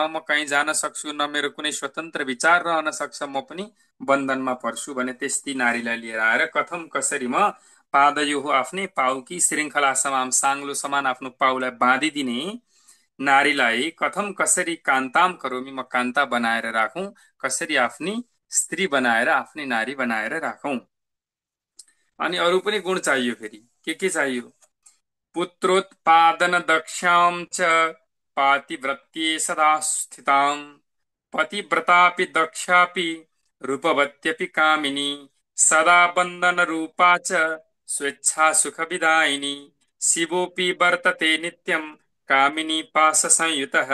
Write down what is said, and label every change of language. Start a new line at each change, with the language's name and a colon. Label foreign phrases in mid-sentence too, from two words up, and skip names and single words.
Nepali: म कहीँ जान सक्छु, न मेरो कुनै स्वतन्त्र विचार रहन सक्छ, म पनि बन्धनमा पर्छु भने त्यस्ती नारीलाई लिएर आएर कथम कसरी म पादयो हो आफ्नै पाउकी श्रृङ्खला समान, साङ्लो समान आफ्नो पाउलाई बाँधिदिने नारीलाई कथम कसरी
Sanskrit: कान्ताम करोमी,
Nepali: म कान्ता बनाएर राखौं, कसरी आफ्नी स्त्री बनाएर आफ्नी नारी बनाएर राखौं। अनि अरू पनि गुण चाहियो। फेरि के चाहियो?
Sanskrit: पुत्रोत्पादन दक्षां च पातिव्रत्ये सदा स्थितां पतिव्रतापि दक्षापि रूपवत्यपि कामिनी सदा बन्दन रूपा च स्वेच्छा सुख विदायिनी शिवोऽपि वर्तते नित्यं कामिनी पाश संयुतः।